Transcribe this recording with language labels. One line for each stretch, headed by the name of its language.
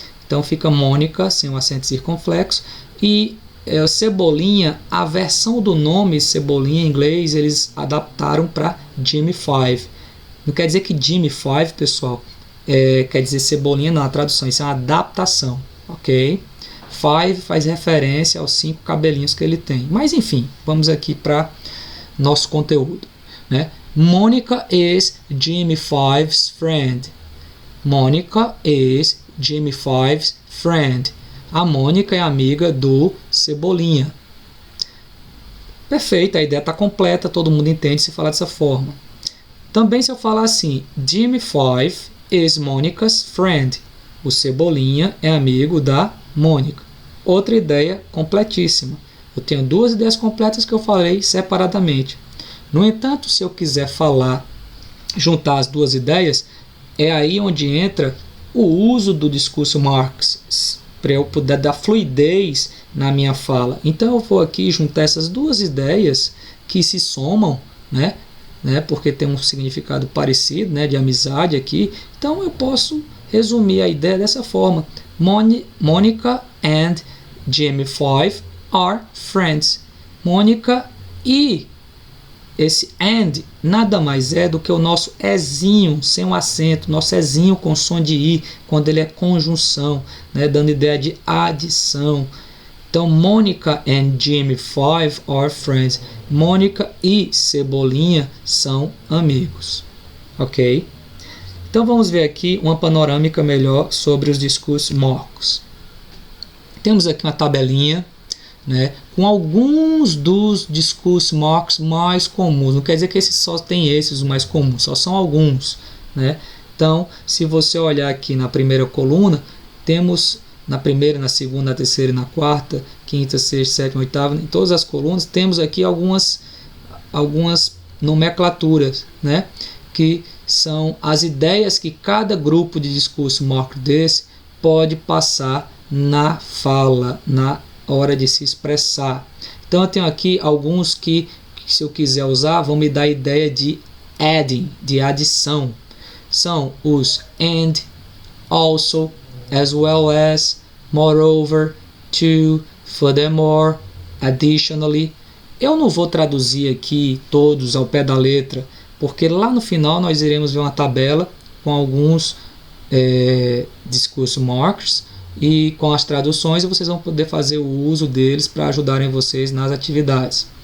Portuguese: Então fica Mônica sem o acento circunflexo. E Cebolinha, a versão do nome Cebolinha em inglês, eles adaptaram para Jimmy Five. Não quer dizer que Jimmy Five, pessoal, quer dizer Cebolinha, não, a tradução, isso é uma adaptação, ok? Five faz referência aos 5 cabelinhos que ele tem. Mas enfim, vamos aqui para nosso conteúdo.
English: Monica is Jimmy Five's friend. Monica is Jimmy Five's friend.
Portuguese: A Mônica é amiga do Cebolinha. Perfeito, a ideia está completa, todo mundo entende se falar dessa forma. Também se eu falar assim,
English: Jimmy Five is Monica's friend.
Portuguese: O Cebolinha é amigo da Mônica. Outra ideia completíssima. Eu tenho 2 ideias completas que eu falei separadamente. No entanto, se eu quiser juntar as 2 ideias, é aí onde entra o uso do discurso marks, para eu poder dar fluidez na minha fala. Então eu vou aqui juntar essas 2 ideias que se somam, porque tem um significado parecido, de amizade aqui. Então eu posso resumir a ideia dessa forma.
English: Monica and Jimmy Five are friends.
Portuguese: Mônica e esse and nada mais é do que o nosso ezinho sem um acento, nosso ezinho com som de i, quando ele é conjunção, dando ideia de adição.
English: Então, Monica and Jimmy Five are friends.
Portuguese: Mônica e Cebolinha são amigos. Ok? Então, vamos ver aqui uma panorâmica melhor sobre os discursos marks. Temos aqui uma tabelinha, com alguns dos discursos marks mais comuns. Não quer dizer que só tem esses os mais comuns, só são alguns. Então, se você olhar aqui na primeira coluna, temos na primeira, na segunda, na terceira e na quarta, quinta, sexta, sétima, oitava, em todas as colunas, temos aqui algumas nomenclaturas, que são as ideias que cada grupo de discurso mark desse pode passar na fala, na hora de se expressar. Então eu tenho aqui alguns que se eu quiser usar, vão me dar a ideia de adding, de adição. São os and, also, as well as, moreover, to, furthermore, additionally. Eu não vou traduzir aqui todos ao pé da letra, porque lá no final nós iremos ver uma tabela com alguns discurso markers e com as traduções, vocês vão poder fazer o uso deles para ajudarem vocês nas atividades.